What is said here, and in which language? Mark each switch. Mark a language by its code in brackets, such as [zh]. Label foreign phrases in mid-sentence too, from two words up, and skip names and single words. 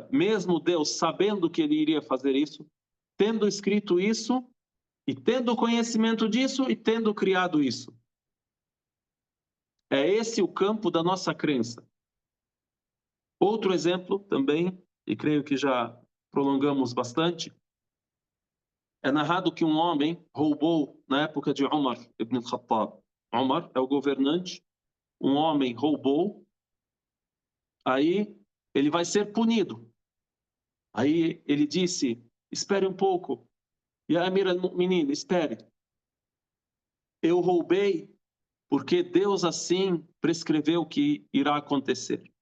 [pt] Mesmo Deus sabendo que ele iria fazer isso, tendo escrito isso, e tendo conhecimento disso, e tendo criado isso. É esse o campo da nossa crença. Outro exemplo também, e creio que já prolongamos bastante, é narrado que um homem roubou na época de Umar ibn al-Khattab. Umar é o governante, um homem roubou, aí ele vai ser punido. Aí ele disse: espere um pouco, [ar] يا أمير المؤمنين, [pt] espere. Eu roubei porque Deus assim prescreveu que irá acontecer.